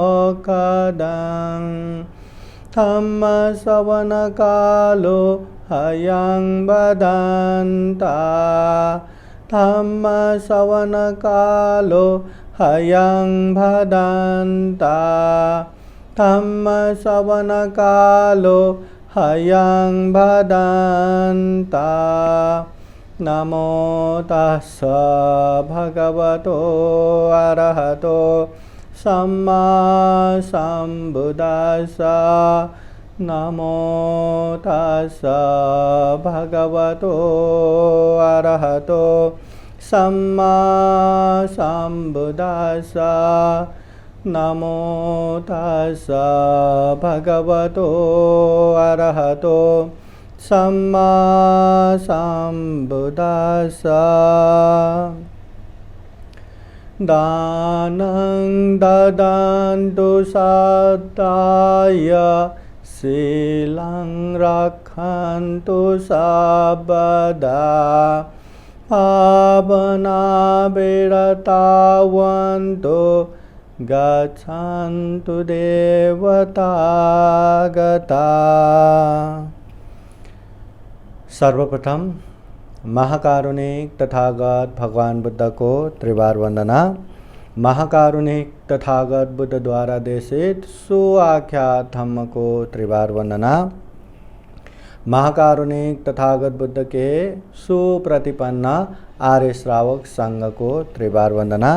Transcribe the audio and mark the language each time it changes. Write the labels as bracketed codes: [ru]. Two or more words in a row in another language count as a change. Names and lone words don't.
[pi] धम्मश्रवणकालो ह्यं वदन्ता धम्मश्रवणकालो ह्यं वदन्ता धम्मश्रवणकालो ह्यं वदन्ता। नमो तस्स भगवतो अरहतो सम्मा सम्बुद्धास्स। नमो तस्स भगवतो अरहतो सम्मा सम्बुद्धास्स। नमो तस्स भगवतो अरहतो सम्मा सम्बुद्धास्स। दानं ददन्तु सद्दाय शीलं रक्षन्तु सर्वदा। पावना विरतावन्तु गच्छन्तु देवतागता। [hi] सर्वप्रथम महाकारुणिक तथागत भगवान बुद्ध को त्रिवार वंदना। महाकारुणिक तथागत बुद्ध द्वारा देशित सुआख्यात धम्म को त्रिवार वंदना। महाकारुणिक तथागत बुद्ध के सुप्रतिपन्न आर्य श्रावक संघ को त्रिवार वंदना।